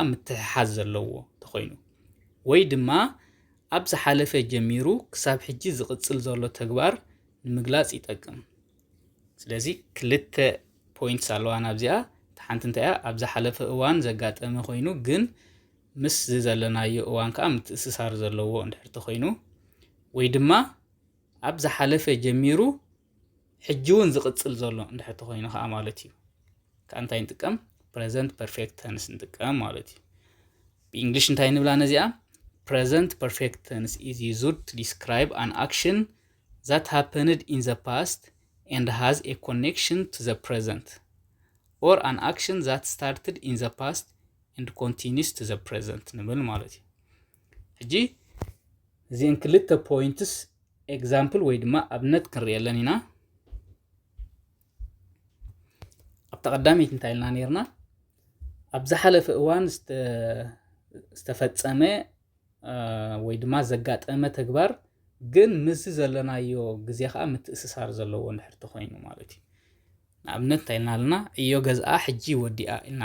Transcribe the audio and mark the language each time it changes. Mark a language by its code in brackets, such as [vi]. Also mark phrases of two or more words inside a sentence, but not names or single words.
[ti] ምትሕሓዝ ዘለዎ ተኮይኑ ወይ ድማ ኣብ ዝሓለፈ ጀሚሩ ክሳብ ሕጂ ዝቕፅል ዘሎ ተግባር ንምግላጽ ይጠቅም ስለዚ ክልተ ፖይንትስ ኣለዋ ናብዚኣ ሓንቲ እንታይ እያ ኣብ ዝሓለፈ እዋን ዘጋጠመ ኮይኑ ግን ምስ ዘለናዮ እዋን ከዓ ምትእስሳር ዘለዎ እንድሕር ተኮይኑ ወይ ድማ ኣብ ዝሓለፈ ጀሚሩ ሕጂ እውን ዝቕጽል ዘሎ እንድሕር ተኮይኑ ከዓ ማለት እዩ ከዓ እንታይ ንጥቀም [en] present perfect tense [ti] ንጥቀም ማለት እዩ ብእንግሊሽ እንታይ ንብላ ነዚኣ [en] present perfect tense is used to describe an action that happened in the past and has a connection to the present or an action that started in the past and continues to the present [ti] ንብል ማለት እዩ ሕጂ እዚን ክልተ ፖይንትስ ኤግዛምፕል ወይ ድማ ኣብነት ክንሪአለን ኢና ኣብ ተቐዳሚት እንታይ ኢልና ነርና ኣብ ዝሓለፈ እዋን ዝተፈጸመ ወይ ድማ ዘጋጠመ ተግባር ግን ምስ ዘለናዮ ግዜ ከዓ ምትእስሳር ዘለዎ እንድሕር ተኮይኑ ማለት እዩ ንኣብነት እንታይ ኢልና ኣለና እዮ ገዝኣ ሕጂ ወዲኣ ኢልና